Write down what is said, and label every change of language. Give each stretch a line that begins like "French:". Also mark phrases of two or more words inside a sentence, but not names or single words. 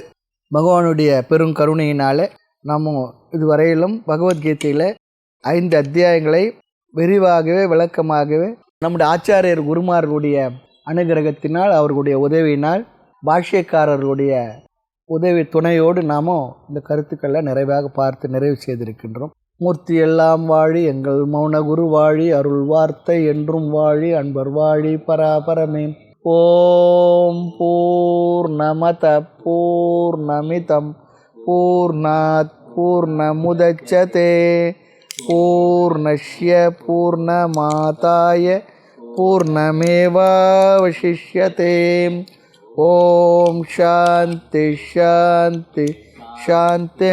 Tamil: பகவானுடைய பெருங்கருணையினால நம்ம இதுவரையிலும் பகவத்கீதையில் 5 அத்தியாயங்களை விரிவாகவே விளக்கமாகவே நம்முடைய ஆச்சாரியர் குருமார்களுடைய அனுகிரகத்தினால், அவர்களுடைய உதவியினால், பாஷ்யக்காரர்களுடைய உதவி துணையோடு நாம் இந்த கருத்துக்களை நிறைவாக பார்த்து நிறைவு செய்திருக்கின்றோம். மூர்த்தி எல்லாம் வாழி, எங்கள் மௌன குரு வாழி, அருள் வார்த்தை என்றும் வாழி, அன்பர் வாழி, பராபரமே.
Sanskrit: ॐ पूर्णमदः पूर्णमिदं पूर्णात् पूर्णमुदच्यते पूर्णस्य पूर्णमादाय पूर्णमेवावशिष्यते. ॐ शान्तिः शान्तिः शान्तिः.